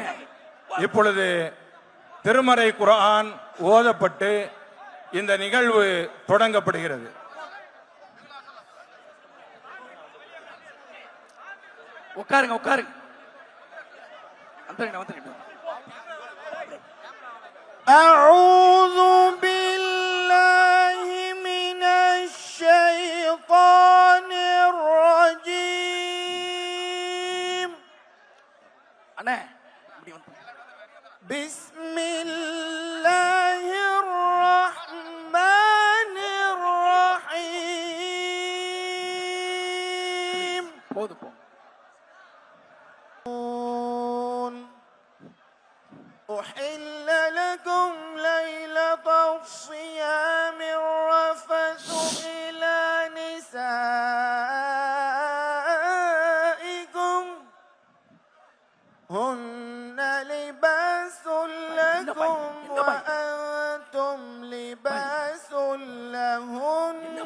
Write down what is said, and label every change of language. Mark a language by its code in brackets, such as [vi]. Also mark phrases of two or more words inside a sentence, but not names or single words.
[ta] இப்பொழுது திருமறை குர்ஆன் ஓதப்பட்டு இந்த நிகழ்வு தொடங்கப்படுகிறது. உட்காருங்க உட்காருங்க. வந்துருங்க வந்துருங்க. [ar] أعوذ بالله من الشيطان الرجيم. [ta] அண்ணே [ar] بسم الله الرحمن الرحيم. [ta] போது போ. [ar] أحل لكم ليلة الصيام الرفث إلى نسائكم هن لباس لكم وأنتم لباس لهن.